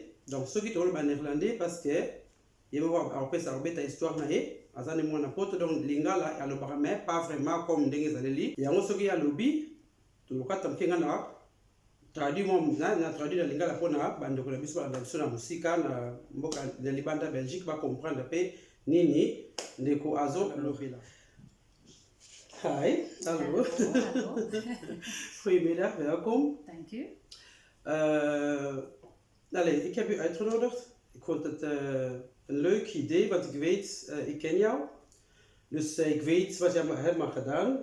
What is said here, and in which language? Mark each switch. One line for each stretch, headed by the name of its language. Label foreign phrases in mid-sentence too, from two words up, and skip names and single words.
Lingala: Donc soki tokoloba néerlandais
French: parce que
Lingala: ye moko akopesa kobeta histoire na ye aza ne mwana poto, donc lingala alobaka
French: mais pas vraiment comme
Lingala: ndenge ezaleli yango. Soki alobi tolokata moke nga na traduit na traduit na lingala mpona bandeko na biso balanda biso na mosika na mboka ya libanda Belgique bacomprendre mpe nini ndeko azolobela.
Dutch: Hi, hallo. Hallo. Goedemiddag, welkom. Dank u. Allez, ik heb u uitgenodigd. Ik vond het een leuk idee, want ik weet, ik ken jou. Dus ik weet wat je hebt gedaan.